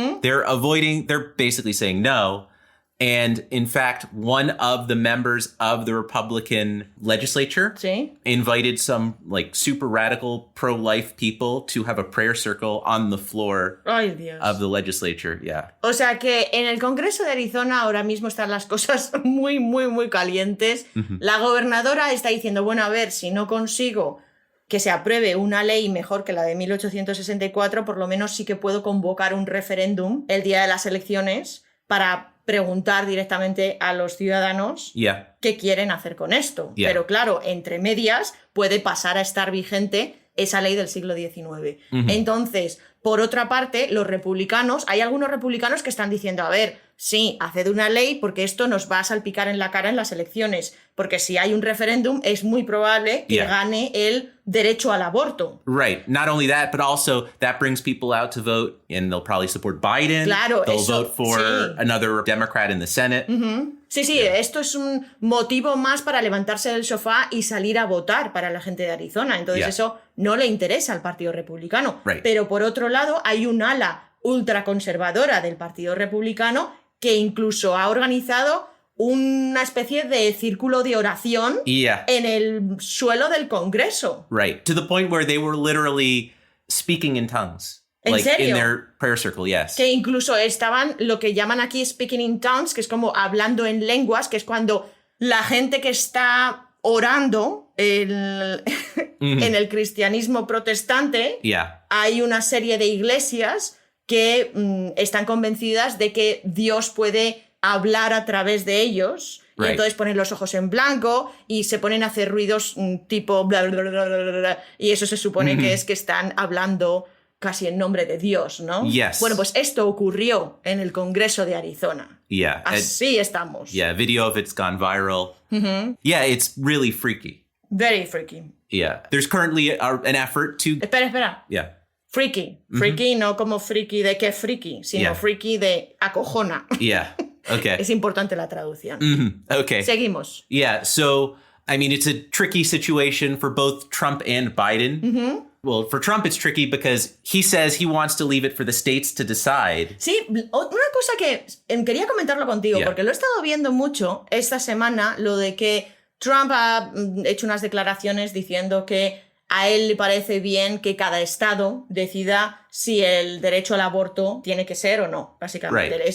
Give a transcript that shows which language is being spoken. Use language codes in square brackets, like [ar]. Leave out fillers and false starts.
[en] They're basically saying no. And in fact, one of the members of the Republican legislature invited some like super radical pro-life people to have a prayer circle on the floor of the legislature. [es] O sea que en el Congreso de Arizona ahora mismo están las cosas muy, muy, muy calientes. La gobernadora está diciendo, bueno, a ver, si no consigo que se apruebe una ley mejor que la de 1864, por lo menos sí que puedo convocar un referéndum el día de las elecciones para preguntar directamente a los ciudadanos qué quieren hacer con esto. Pero claro, entre medias puede pasar a estar vigente esa ley del siglo XIX. Entonces, por otra parte, los republicanos, hay algunos republicanos que están diciendo, a ver, sí, haced una ley porque esto nos va a salpicar en la cara en las elecciones, porque si hay un referéndum es muy probable que gane el derecho al aborto. [en] Right. Not only that, but also that brings people out to vote and they'll probably support Biden. [es] Claro, [en] they'll [es] eso, [en] vote for another Democrat in the Senate. [es] Sí, esto es un motivo más para levantarse del sofá y salir a votar para la gente de Arizona. Entonces eso no le interesa al Partido Republicano. [en] Right. [es] Pero por otro lado hay un ala ultraconservadora del Partido Republicano que incluso ha organizado una especie de círculo de oración en el suelo del Congreso. [en] Right. To the point where they were literally speaking in tongues. [es] ¿En [en] like [es] serio? [en] in their prayer circle, yes. [es] Que incluso estaban lo que llaman aquí [en] speaking in tongues, [es] que es como hablando en lenguas, que es cuando la gente que está orando en el cristianismo protestante, hay una serie de iglesias que están convencidas de que Dios puede hablar a través de ellos. [en] Right. [es] Y entonces ponen los ojos en blanco y se ponen a hacer ruidos tipo bla, bla, bla, bla, bla, bla, y eso se supone que es que están hablando casi en nombre de Dios, ¿no? [en] Yes. [es] Bueno, pues esto ocurrió en el Congreso de Arizona. [en] Yeah. [es] Así estamos. [en] Yeah, video of it's gone viral. Yeah, it's really freaky. Very freaky. Yeah. There's currently an effort to... [es] Espera. [en] Yeah. Freaky. [es] Freaky no como freaky de qué freaky, sino freaky de acojona. [en] Yeah. Okay. [es] Es importante la traducción. [en] Okay. [es] Seguimos. [en] Yeah, so, I mean, it's a tricky situation for both Trump and Biden. Well, for Trump, it's tricky because he says he wants to leave it for the states to decide. [es] Sí, una cosa que quería comentarlo contigo, porque lo he estado viendo mucho esta semana, lo de que Trump ha hecho unas declaraciones diciendo que a él le parece bien que cada estado decida si el derecho al aborto tiene que ser o no, básicamente.